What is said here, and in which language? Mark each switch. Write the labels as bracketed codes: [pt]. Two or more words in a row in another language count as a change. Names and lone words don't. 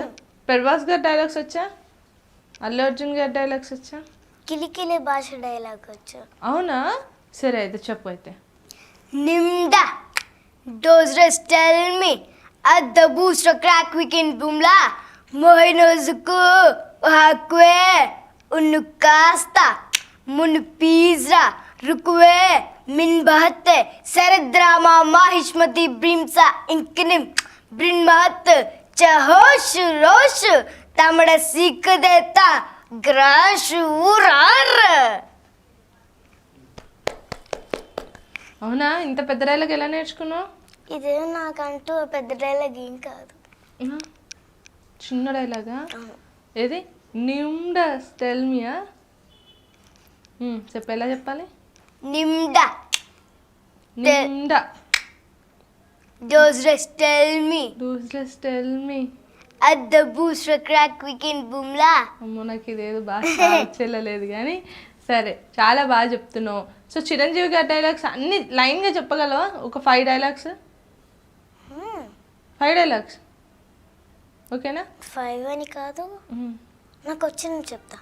[te] ప్రభాస్ గారి డైలాగ్స్ వచ్చా? అల్లు అర్జున్ గారి డైలాగ్స్ వచ్చా? కిలికిలి భాష డైలాగ్ వచ్చు. అవునా? సరే అయితే చెప్పు. అయితే నిమ్డా డోస్ రెస్ట్ టెల్ మీ అట్ ద బూస్ట్ క్రాక్ వీకెండ్ బూమ్లా మోహినోజుకు హక్వే उन्नु कास्ता मुन पीजरा रुकवे मिन बहत्ते सरद्रामा माहिष्मति ब्रिम्सा इंकनिम ब्रिन्महत चहोश रोश तमड़ सीख देता ग्राश ఊరార్. అవునా, ఇంత పెద్ద డైలాగ్ ఎలా నేర్చుకున్నావు? ఇదే నాకంటూ పెద్ద డైలాగ్ ఏం కాదు. చిన్న డైలాగా? ఏది? నిమ్డా టెల్ మీయా? చెప్పు, ఎలా చెప్పాలి? నిమ్డా నిమ్డా those rest tell me డూస్లెస్ టెల్ మీ at the booster crack weekend boomla. అమ్మో, నాకు ఇదేదో బాగా చెల్లలేదు కానీ సరే, చాలా బాగా చెప్తున్నావు. సో చిరంజీవి గారి డైలాగ్స్ అన్ని లైన్గా చెప్పగలవా? ఒక 5 డైలాగ్స్. 5 డైలాగ్స్ ఓకేనా? 5 అని కాదు, నాకు వచ్చింది చెప్తా.